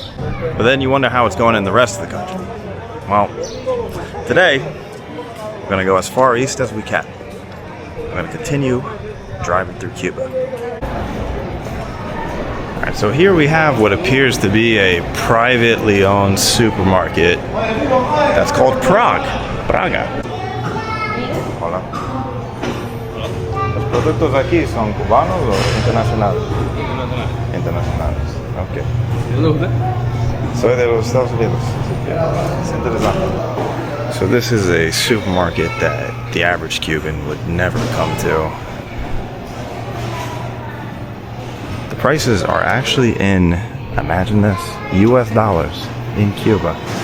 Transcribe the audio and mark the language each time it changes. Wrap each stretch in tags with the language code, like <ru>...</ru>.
<en>But then you wonder how it's going in the rest of the country. Well, today we're gonna go as far east as we can. We're gonna continue driving through Cuba. Alright, so here we have what appears to be a privately owned supermarket that's called Praga.</en> <es>Hola. ¿Los productos aquí son cubanos o internacionales? Internacionales. Ok. ¿De dónde es usted? Soy de los Estados Unidos. Es interesante.</es> <en>So this is a supermarket that the average Cuban would never come to. The prices are actually in, imagine this, US dollars in Cuba.</en>